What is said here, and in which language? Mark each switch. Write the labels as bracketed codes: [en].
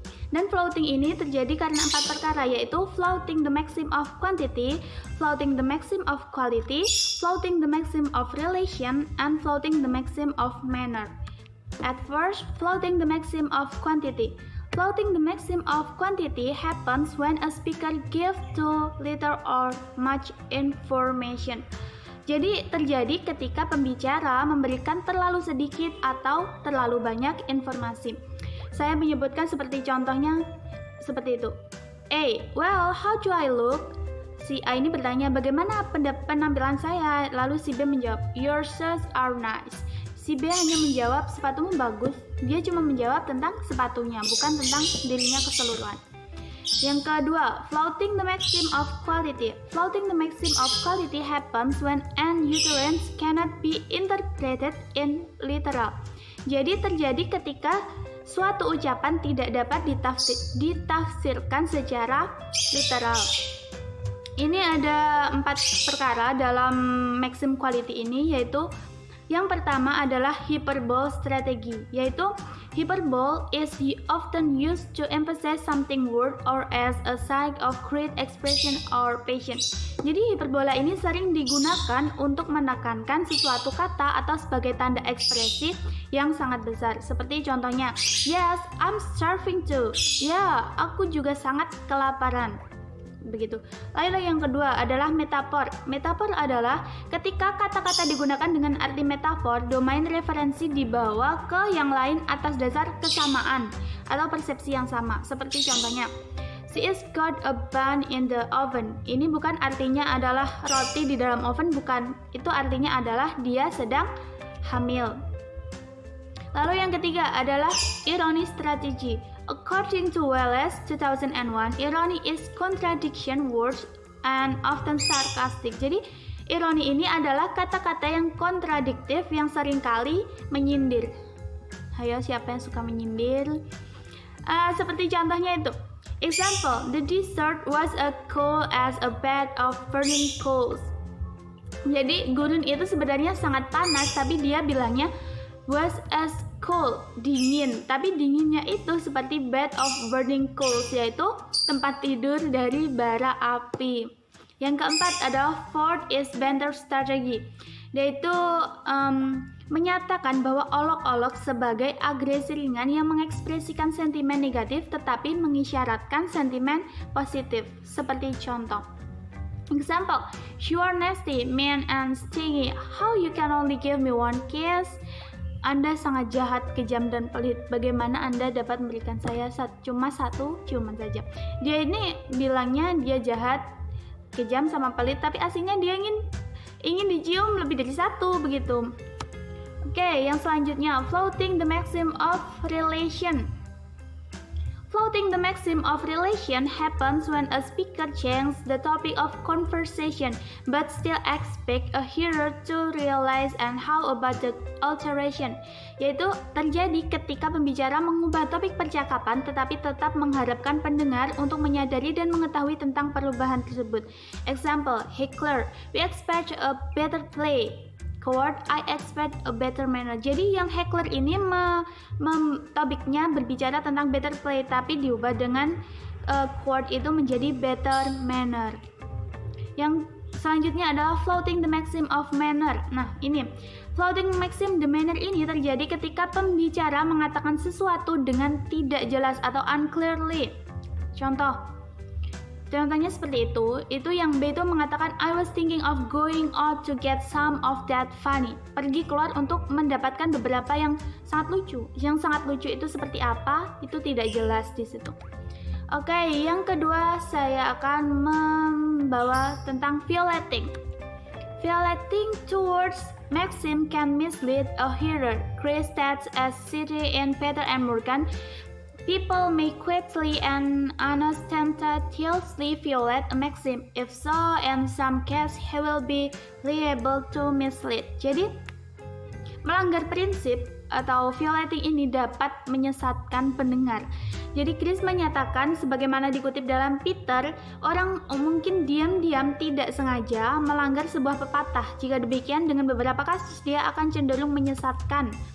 [id] Dan floating ini terjadi karena 4 perkara, yaitu [en] flouting the maxim of quantity, flouting the maxim of quality, flouting the maxim of relation, and flouting the maxim of manner. At first, flouting the maxim of quantity. Flouting the maxim of quantity happens when a speaker gives too little or much information. [id] Jadi terjadi ketika pembicara memberikan terlalu sedikit atau terlalu banyak informasi. Saya menyebutkan seperti contohnya seperti itu. A. [en] Well, how do I look? [id] Si A ini bertanya, bagaimana penampilan saya? Lalu si B menjawab, [en] your shoes are nice. [id] Si B hanya menjawab, sepatumu bagus. Dia cuma menjawab tentang sepatunya, bukan tentang dirinya keseluruhan. Yang kedua, [en] flouting the maxim of quality. Flouting the maxim of quality happens when an utterance cannot be interpreted in literal. [id] Jadi terjadi ketika suatu ucapan tidak dapat ditafsirkan secara literal. Ini ada 4 perkara dalam maxim quality ini, yaitu yang pertama adalah hyperbole strategy, yaitu [en] hyperbole is often used to emphasize something word or as a sign of great expression or passion. [id] Jadi hiperbola ini sering digunakan untuk menekankan sesuatu kata atau sebagai tanda ekspresi yang sangat besar. Seperti contohnya, [en] yes, I'm starving too. [id] Ya, aku juga sangat kelaparan. Begitu. Lalu yang kedua adalah metafor. Metafor adalah ketika kata-kata digunakan dengan arti metafor, domain referensi dibawa ke yang lain atas dasar kesamaan atau persepsi yang sama. Seperti contohnya, [en] she is got a bun in the oven. [id] Ini bukan artinya adalah roti di dalam oven, bukan. Itu artinya adalah dia sedang hamil. Lalu yang ketiga adalah irony strategy. [en] According to Wallace 2001, irony is contradiction words and often sarcastic. [id] Jadi, ironi ini adalah kata-kata yang kontradiktif yang seringkali menyindir. Ayo, siapa yang suka menyindir? Seperti contohnya itu. [en] Example, the dessert was as cold as a bed of burning coals. [id] Jadi, gurun itu sebenarnya sangat panas, tapi dia bilangnya [en] was as cold, [id] dingin, tapi dinginnya itu seperti [en] bed of burning coals, [id] yaitu tempat tidur dari bara api. Yang keempat adalah [en] fourth is banter strategy, [id] yaitu menyatakan bahwa olok-olok sebagai agresi ringan yang mengekspresikan sentimen negatif tetapi mengisyaratkan sentimen positif. Seperti contoh, [en] example, you are nasty, mean and stingy. How you can only give me one kiss? [id] Anda sangat jahat, kejam, dan pelit. Bagaimana Anda dapat memberikan saya cuma satu ciuman saja? Dia ini bilangnya dia jahat, kejam, sama pelit, tapi aslinya dia ingin dicium lebih dari satu begitu. Oke, yang selanjutnya, [en] flouting the maxim of relation. Flouting the maxim of relation happens when a speaker changes the topic of conversation but still expect a hearer to realize and how about the alteration. [id] Yaitu terjadi ketika pembicara mengubah topik percakapan tetapi tetap mengharapkan pendengar untuk menyadari dan mengetahui tentang perubahan tersebut. [en] Example, heckler, we expect a better play. Quote, I expect a better manner. [id] Jadi yang heckler ini topiknya berbicara tentang better play, tapi diubah dengan quote itu menjadi better manner. Yang selanjutnya adalah flouting the maxim of manner. Nah ini, flouting maxim the manner ini terjadi ketika pembicara mengatakan sesuatu dengan tidak jelas atau unclearly. Contohnya seperti itu yang B itu mengatakan [en] I was thinking of going out to get some of that funny. [id] Pergi keluar untuk mendapatkan beberapa yang sangat lucu. Yang sangat lucu itu seperti apa? Itu tidak jelas di situ. Oke, yang kedua saya akan membawa tentang violating. [en] Violating towards maxim can mislead a hearer. Chris states as cited in Peter and Morgan. People may quickly and unostentatiously violate a maxim. If so, in some cases, he will be liable to mislead. [id] Jadi, melanggar prinsip atau violating ini dapat menyesatkan pendengar. Jadi, Chris menyatakan, sebagaimana dikutip dalam Peter, orang mungkin diam-diam tidak sengaja melanggar sebuah pepatah. Jika demikian, dengan beberapa kasus dia akan cenderung menyesatkan.